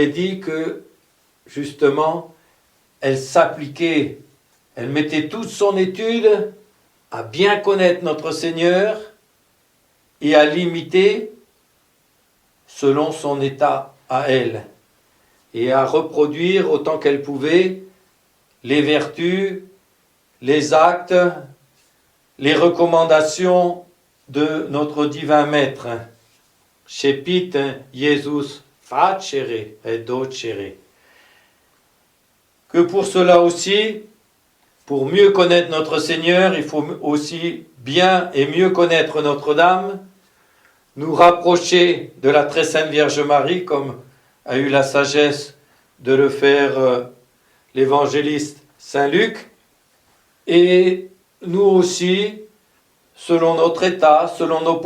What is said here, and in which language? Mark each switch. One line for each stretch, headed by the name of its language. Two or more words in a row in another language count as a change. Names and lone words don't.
French: est dit que, justement, elle s'appliquait, elle mettait toute son étude à bien connaître notre Seigneur et à l'imiter selon son état à elle, et à reproduire autant qu'elle pouvait les vertus, les actes, les recommandations de notre divin Maître.
Latin: Cepit Jesus facere et docere.
French: Que pour cela aussi, pour mieux connaître notre Seigneur, il faut aussi bien et mieux connaître Notre-Dame, nous rapprocher de la très sainte Vierge Marie, comme a eu la sagesse de le faire l'évangéliste Saint Luc, et nous aussi, selon notre état, selon nos